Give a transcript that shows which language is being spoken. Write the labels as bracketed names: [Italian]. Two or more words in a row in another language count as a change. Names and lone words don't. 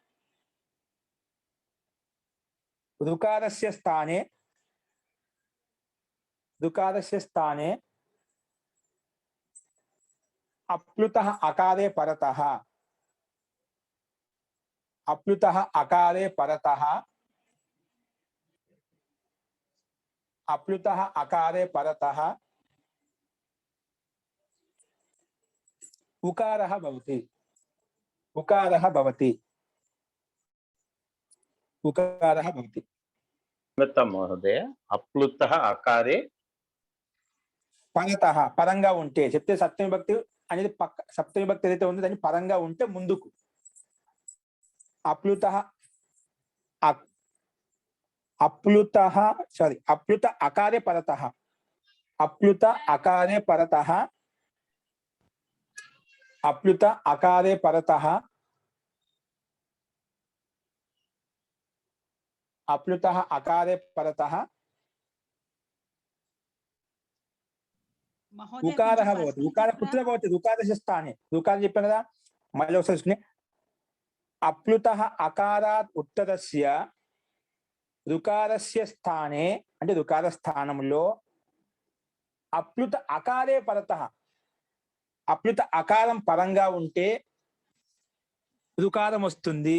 [Sanskrit] ऋकारस्य स्थाने अप्लुतः अकारे परतः उकारः भवति. మహోదయ అప్లుతః అకారే [Telugu] పరతః పరంగా ఉంటే చెప్తే సప్తమి భక్తి అనేది పక్క సప్తమి భక్తి ఏదైతే ఉందో దాన్ని పరంగా ఉంటే ముందుకు అప్లుత [Sanskrit] అకారే పరతః అప్లుత అకారే పరతః उकारः भवति. उकार कुत्र भवति? ऋकारस्य स्थाने. [Telugu] ऋकार చెప్పాను కదా, మళ్ళీ ఒకసారి చూడండి. [Sanskrit] అప్లుతః అకారాత్ ఉత్తరస్య ఋకారస్య స్థానే [Telugu] అంటే ఋకార స్థానంలో [Sanskrit] అప్లుత అకారే పరతః [Telugu] అప్లుత అకారం పరంగా ఉంటే ఋకారం వస్తుంది.